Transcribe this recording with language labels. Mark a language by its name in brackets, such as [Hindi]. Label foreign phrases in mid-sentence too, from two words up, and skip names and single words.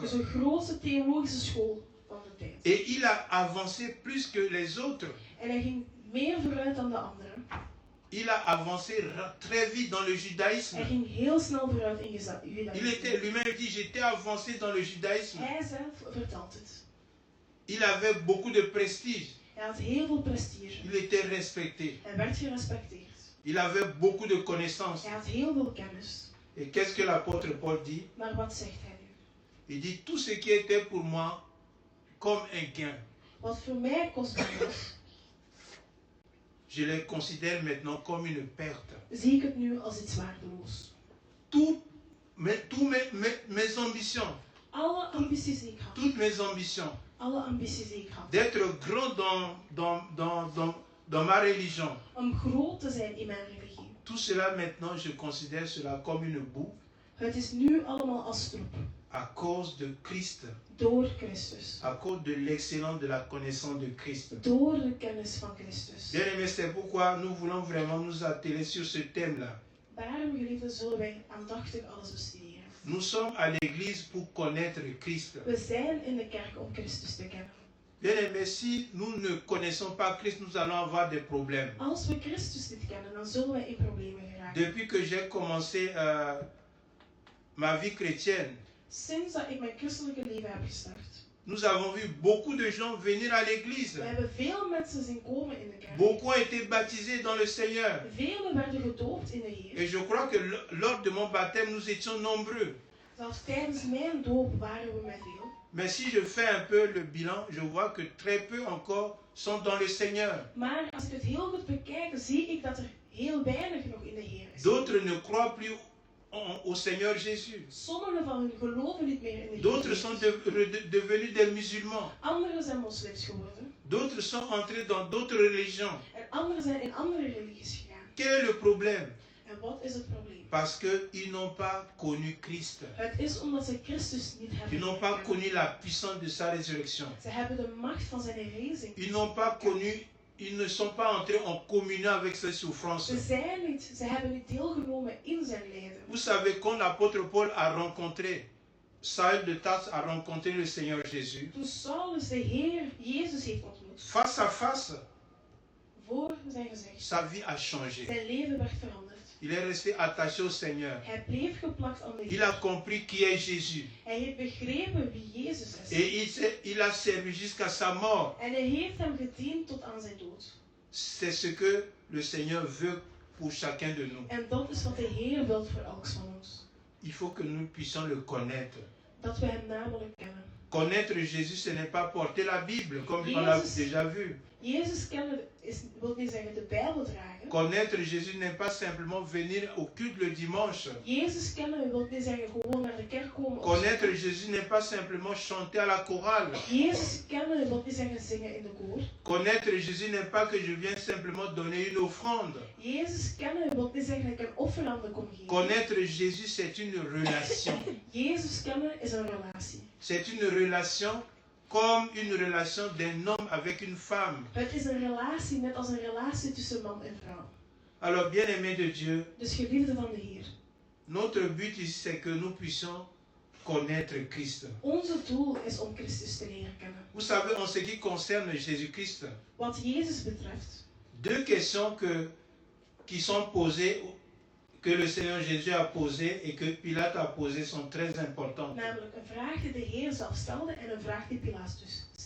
[Dutch] Dus de grootste theologische school van de tijd. [French] Et il a avancé plus que les autres. [Dutch] En hij ging meer vooruit dan de anderen. [French] Il a avancé très vite dans le judaïsme. [Dutch] Hij ging heel snel vooruit in [French] Il judaïsme. était lui-même dit, j'étais avancé dans le judaïsme. [Dutch] Hij zelf vertelt het. [French] Il avait beaucoup de prestige. [Dutch] Hij had heel veel prestige. [French] Il était respecté. [Dutch] Hij werd gerespecteerd. [French] Il avait beaucoup de connaissances. [Dutch] Hij had heel veel kennis. [French] Et qu'est-ce que l'apôtre Paul dit? [Dutch] Maar wat zegt hij nu? [French] Il dit, tout ce qui était pour moi comme un gain, [Dutch] Wat voor mij kostbaar was, [French] je les considère maintenant comme une perte. [Dutch] zie ik het nu als iets waardeloos. [French] Tous mes ambitions, [Dutch] Alle ambities die ik had, [French] toutes mes ambitions, [Dutch] alle ambities die ik had, [French] d'être grand dans ma religion, [Dutch] om groot te zijn in mijn religie. [French] Tout cela maintenant, je considère cela comme une boue [Dutch] Het is nu allemaal als stroep. [French] à cause de Christ, [Dutch] Door Christus. [French] à cause de l'excellence de la connaissance de Christ. [Dutch] Door de kennis van Christus. [French] Bien aimé, c'est pourquoi nous voulons vraiment nous atteler sur ce thème-là. [Dutch] Daarom, geliefden, zullen wij aandachtig alles bestuderen. [French] Nous sommes à l'église pour connaître Christ. [Dutch] We zijn in de kerk om Christus te kennen. [French] Bien aimé, si nous ne connaissons pas Christ, nous allons avoir des problèmes. [Dutch] Als we Christus niet kennen, dan zullen wij in problemen geraken. [French] Depuis que j'ai commencé ma vie chrétienne, [Dutch] Sinds dat ik mijn christelijke leven heb gestart, [French] nous avons vu beaucoup de gens venir à l'église. [Dutch] we hebben veel mensen zien komen in de kerk. [French] Beaucoup ont été baptisés dans le Seigneur. [Dutch] Velen werden gedoopt in de Heer. [French] Et je crois que lors de mon baptême, nous étions nombreux. [Dutch] Zelfs tijdens mijn doop waren we met veel. [French] Mais si je fais un peu le bilan, je vois que très peu encore sont dans le Seigneur. [Dutch] Maar als ik het heel goed bekijk, zie ik dat er heel weinig nog in de Heer is. [French] D'autres ne croient plus au Seigneur Jésus. [Dutch] Sommigen van hen geloven niet meer in de [French] D'autres [Dutch] Heer. [French] sont devenus des musulmans. [Dutch] Anderen zijn moslims geworden. [French] D'autres sont entrés dans d'autres religions. [Dutch] En anderen zijn in andere religies gegaan. [French] Quel est le problème? [Dutch] En wat is het probleem? [French] Parce qu'ils n'ont pas connu Christ. [Dutch] Het is omdat ze Christus niet [French] Ils [Dutch] hebben [French] n'ont pas [Dutch] gekend. [French] connu la puissance de sa résurrection. [Dutch] Ze hebben de macht van zijn herrijzing. [French] Ils n'ont pas connu, ils ne sont pas entrés en communion avec ses souffrances. [Dutch] Ze hebben niet deelgenomen in zijn lijden. [French] Vous savez, quand l'apôtre Paul a rencontré, Saül de Tarse a rencontré le Seigneur Jésus, [Dutch] Toen Saulus de Heer Jezus heeft ontmoet, [French] face à face, [Dutch] voor zijn gezicht, [French] sa vie a changé. [Dutch] zijn leven werd veranderd. [French] Il est resté attaché au Seigneur. [Dutch] Hij bleef geplakt aan de [French] Il a [Dutch] Heer. [French] compris qui est Jésus. [Dutch] Hij heeft begrepen wie Jezus is. [French] Et il a servi jusqu'à sa mort. [Dutch] En hij heeft hem gediend tot aan zijn dood. [French] C'est ce que le Seigneur veut pour chacun de nous. [Dutch] En dat is wat de Heer wil voor elk van ons. [French] Il faut que nous puissions le connaître. [Dutch] Dat we hem namelijk kennen. [French] Connaître Jésus, ce n'est pas porter la Bible, comme on l'a déjà vu. [Dutch] Jezus kennen wil niet zeggen de Bijbel dragen. [French] Connaître Jésus n'est pas simplement venir au culte le dimanche. [Dutch] Jezus kennen wil niet zeggen gewoon naar de kerk komen. [French] Connaître Jésus n'est pas simplement chanter à la chorale. [Dutch] Jezus kennen wil niet zeggen zingen in de koor. [French] Connaître Jésus n'est pas que je viens simplement donner une offrande. [Dutch] Jezus kennen wil niet zeggen dat ik een offerande kom geven. [French] Connaître Jésus, c'est une relation. [Dutch] Jezus kennen is een relatie. [French] C'est une relation comme une relation d'un homme avec une femme. [Dutch] Het is een relatie net als een relatie tussen man en vrouw. [French] Alors, bien-aimés de Dieu, [Dutch] Dus geliefde van de Heer. [French] notre but ici, c'est que nous puissions connaître Christ. [Dutch] Onze doel is om Christus te leren kennen. [French] Vous savez, en ce qui concerne Jésus-Christ, [Dutch] Wat Jezus betreft, [French] deux questions qui sont posées, que le Seigneur Jésus a posées et que Pilate a posées sont très importantes. [Dutch] namelijk een vraag die de Heer zelf stelde en een vraag die Pilatus dus stelde.